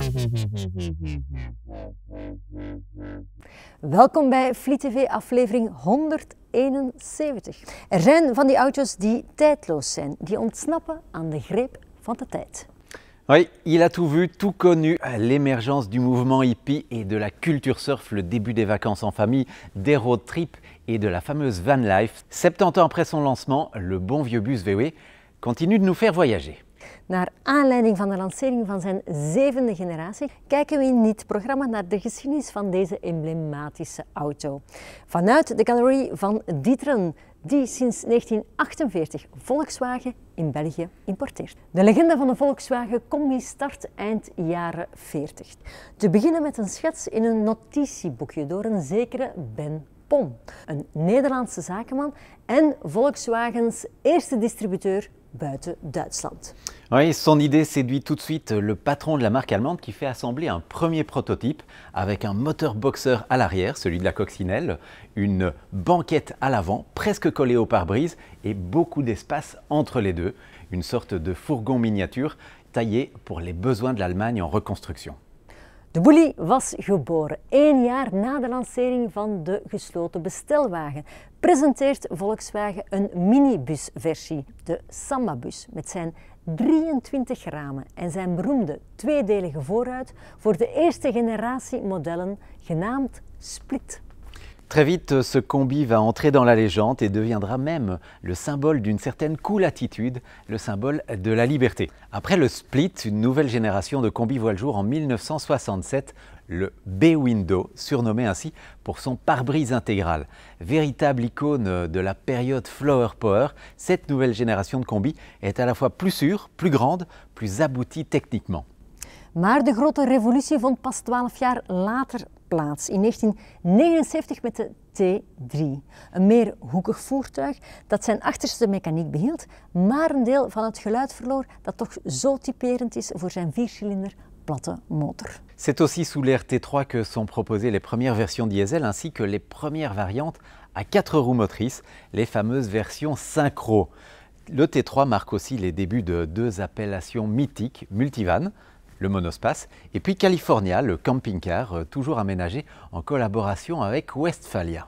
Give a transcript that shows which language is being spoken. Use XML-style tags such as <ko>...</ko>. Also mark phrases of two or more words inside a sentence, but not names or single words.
<nl>Welkom bij Fleet TV aflevering 171. Er zijn van die auto's die tijdloos zijn, die ontsnappen aan de greep van de tijd.</nl> <fr>Oui, il a tout vu, tout connu, l'émergence du mouvement hippie et de la culture surf, le début des vacances en famille, des</fr> <en>road trips</en> <fr>et de la fameuse</fr> <en>van life.</en> <fr>70 ans après son lancement, le bon vieux bus VW continue de nous faire voyager.</fr> <nl>Naar aanleiding van de lancering van zijn 7e generatie kijken we in dit programma naar de geschiedenis van deze emblematische auto. Vanuit de galerie van D'Ieteren, die sinds 1948 Volkswagen in België importeert. De legende van de Volkswagen Combi start eind jaren 40. Te beginnen met een schets in een notitieboekje door een zekere Ben Pon, een Nederlandse zakenman en Volkswagens eerste distributeur buiten Duitsland.</nl> <fr>Oui, son idée séduit tout de suite le patron de la marque allemande qui fait assembler un premier prototype avec un moteur boxer à l'arrière, celui de la coccinelle, une banquette à l'avant, presque collée au pare-brise et beaucoup d'espace entre les deux, une sorte de fourgon miniature taillé pour les besoins de l'Allemagne en reconstruction.</fr> <nl>De Bulli was geboren 1 jaar na de lancering van de gesloten bestelwagen. Presenteert Volkswagen een minibusversie, de Samba-bus, met zijn 23 ramen en zijn beroemde tweedelige voorruit voor de eerste generatie modellen genaamd Split.</nl> <fr>Très vite, ce combi va entrer dans la légende et deviendra même le symbole d'une certaine</fr> <en>cool attitude,</en> <fr>le symbole de la liberté. Après le Split, une nouvelle génération de combis voit le jour en 1967, le B-Window, surnommé ainsi pour son pare-brise intégral. Véritable icône de la période Flower Power, cette nouvelle génération de combis est à la fois plus sûre, plus grande, plus aboutie techniquement.</fr> <nl>Maar de grote revolutie vond pas 12 jaar later plaats, in 1979 met de T3. Een meer hoekig voertuig dat zijn achterste mechaniek behield, maar een deel van het geluid verloor dat toch zo typerend is voor zijn 4-cilinder platte motor.</nl> <fr>C'est aussi sous l'ère T3 que sont proposées les premières versions diesel ainsi que les premières variantes à 4 roues motrices, les fameuses versions synchro. Le T3 marque aussi les débuts de 2 appellations mythiques, Multivan, le monospace, et puis California, le camping-car, toujours aménagé en collaboration avec Westphalia.</fr>